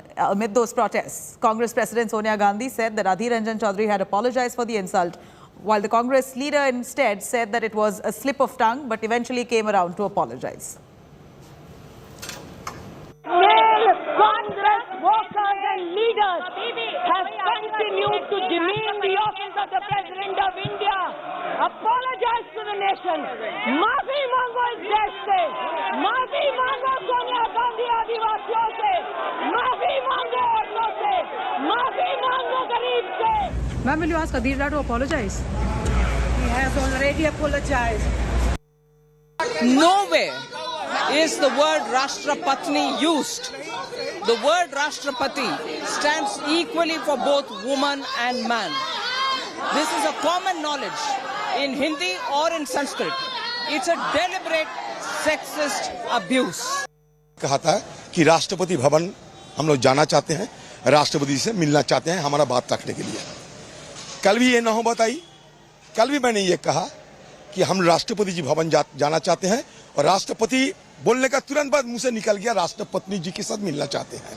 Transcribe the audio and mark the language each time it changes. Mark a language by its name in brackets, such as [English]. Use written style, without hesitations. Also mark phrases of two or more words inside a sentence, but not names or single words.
[English] Amid those protests, Congress President Sonia Gandhi said that Adhir Ranjan Chaudhary had apologized for the insult, while the Congress leader instead said that it was a slip of tongue, but eventually came around to apologize. Male Congress workers and leaders have continued to demean the office of the President of India. Apologize to the nation. [Hindi] माफ़ी माँगो इस देश से. माफ़ी माँगो सोनिया गांधी आदिवासियों से. माफ़ी माँगो औरतों से। माफ़ी माँगो ग़रीब से. [English] Ma'am, will you ask Adhir to apologize? He has already apologized. Nowhere is the word Rashtrapatni used. The word Rashtrapati stands equally for both woman and man. This is a common knowledge in Hindi or in Sanskrit. It's a deliberate sexist abuse. [Hindi] कहा था कि राष्ट्रपति भवन हम लोग जाना चाहते हैं, राष्ट्रपति से मिलना चाहते हैं हमारा बात रखने के लिए। कल भी ये नौबत आई, कल भी मैंने ये कहा कि हम राष्ट्रपति जी भवन जाना चाहते हैं, और राष्ट्रपति बोलने का तुरंत बाद मुंह से निकल गया राष्ट्रपत्नी जी के साथ मिलना चाहते हैं।